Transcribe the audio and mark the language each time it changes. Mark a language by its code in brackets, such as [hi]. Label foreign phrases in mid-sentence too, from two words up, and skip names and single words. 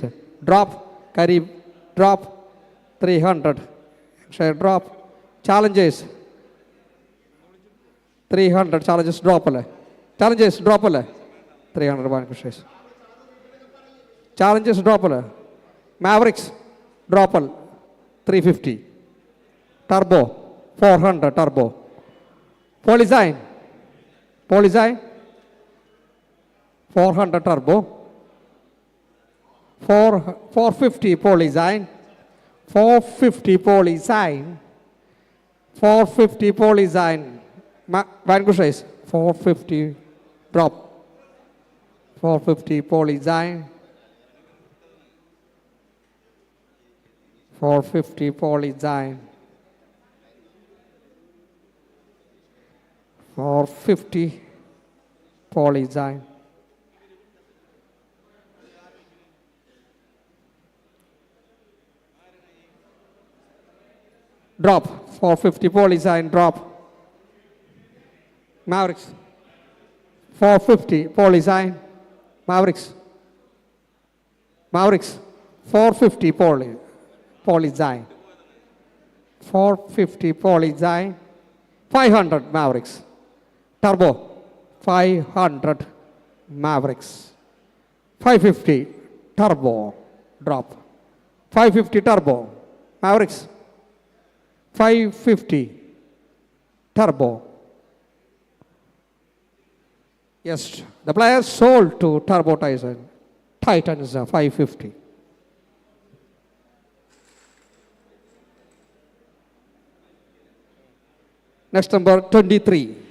[en] Drop. Karib. Drop. 300. Share drop. Challenges. 300 challenges drop. Challenges drop. 300 vanquishes. Challenges drop. Mavericks drop. 350. Turbo. 400 turbo. Polyzine. Polyzine. 400 turbo. 450 polyzine. 450 polyzine. 450 polyzine. Vanquishes. 450 drop. 450 polyzine. 450 polyzine. 450 polyzine. Drop. 450 polyzine drop. Mavericks. 450 polyzine. Mavericks. Mavericks. 450 polyzine. 450 polyzine. 500 Mavericks. Turbo. 500 Mavericks. 550 turbo drop. 550 turbo. Mavericks. 550 turbo. Yes, the player sold to Turbo Titans 550. Next number 23.